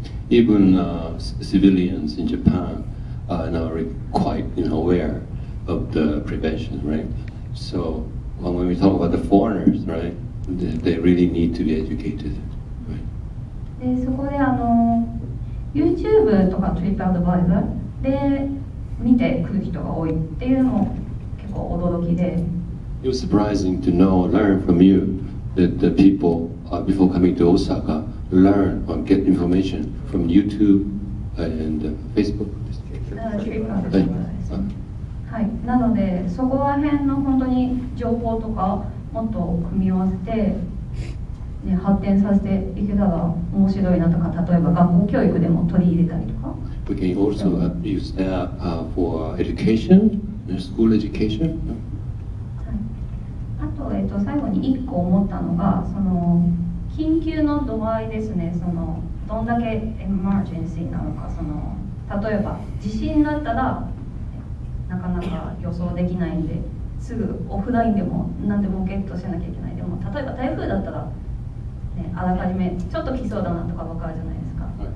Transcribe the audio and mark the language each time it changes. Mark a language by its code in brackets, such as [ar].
[en] Even civilians in Japan are now quite aware of the prevention, right? So when we talk about the foreigners, right, they really need to be educated. [ja] でそこでYouTube とか TripAdvisor で見てくる人が多いっていうのも結構驚きで。 [en] It was surprising to learn from you that the people before coming to Osaka learn or get information from YouTube and Facebook. [ja] はい、なのでそこら辺の本当に情報とかもっと組み合わせて、ね、発展させていけたら面白いなとか、例えば学校教育でも取り入れたりとか。 [en] We can also use that for education, school education. [ja] あと、最後に1個思ったのが、その緊急の度合いですね。そのどんだけエマージェンシーなのか、その例えば地震だったらなかなか予想できないんで、すぐオフラインでも何でもゲットしなきゃいけない。でも例えば台風だったら、ね、あらかじめちょっと来そうだなとか分かるじゃないですか。